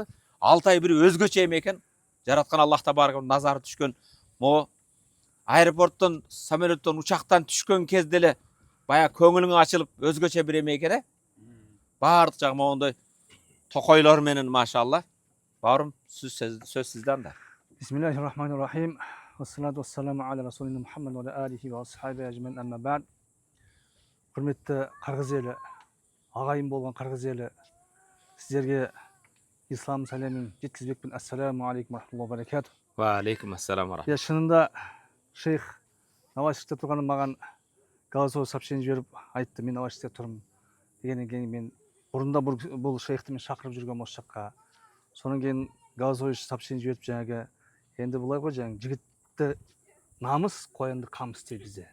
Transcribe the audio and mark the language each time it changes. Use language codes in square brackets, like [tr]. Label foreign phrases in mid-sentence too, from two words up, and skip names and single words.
[ky] Алтай бир өзгөчө эме экен. Жараткан Аллах Табарак назары түшкөн. Могу аэропорттон, самолеттон, учактан түшкөн кезде эле баягы көңүлүң ачылып, өзгөчө бир эме экен, бардык жагы моундай токойлор менен, машалла. Баарым сөз сизде анда. [ar] بسم الله الرحمن الرحيم. والصلاة والسلام على رسولنا محمد وعلى آله وأصحابه أجمعين، أما بعد. [kk] Құрметті Қырғыз елі, ағайын болған Қырғыз елі, сіздерге ислам сәлемін жеткізбекпін. [ar] السلام عليكم ورحمة الله وبركاته. وعليكم السلام ورحمة. [kk] Шынында шейх Новосибирскте тұрғанда маған [ru] голосовой сообщение [kk] жіберіп айтты: "Мен Новосибирскте тұрмын" дегеннен кейін мен бұрында бұл шейхті мен шақырып жүргенмін осы жаққа. Сонан кейін [ru] голосовой сообщение [kk] жіберіп, жаңағы енді былай ғой, жаңағы жігітті намыс, қоянды қамыс дейді бізде.